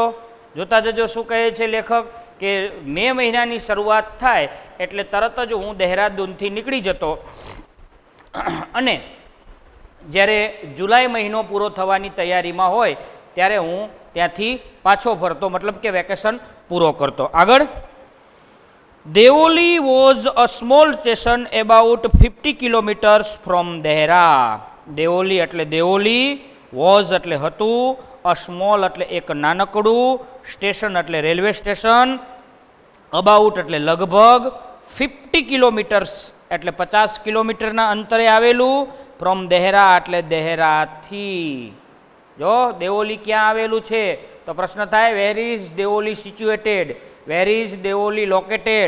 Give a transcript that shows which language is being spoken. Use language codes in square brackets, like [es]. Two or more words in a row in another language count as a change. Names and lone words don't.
[gu] જોતા જજો શું કહે છે લેખક કે મે મહિનાની શરૂઆત થાય એટલે તરત જ હું દહેરાદૂનથી નીકળી જતો અને જ્યારે જુલાઈ મહિનો પૂરો થવાની તૈયારીમાં હોય ત્યારે હું ત્યાંથી પાછો ફરતો, મતલબ કે વેકેશન પૂરો કરતો. [en] આગળ Deoli was a small station about 50 kilometers from Dehra. [gu] Deoli એટલે દેઓલી, was એટલે હતું, [en] a small [gu] એટલે એક નાનકડું, સ્ટેશન એટલે રેલવે સ્ટેશન, અબાઉટ એટલે લગભગ, 50 કિલોમીટર્સ એટલે 50 કિલોમીટરના અંતરે આવેલું, ફ્રોમ દેહરા એટલે દેહરાથી. જો દેઓલી ક્યાં આવેલું છે તો પ્રશ્ન થાય [en] where is Deoli situated, where is Deoli located.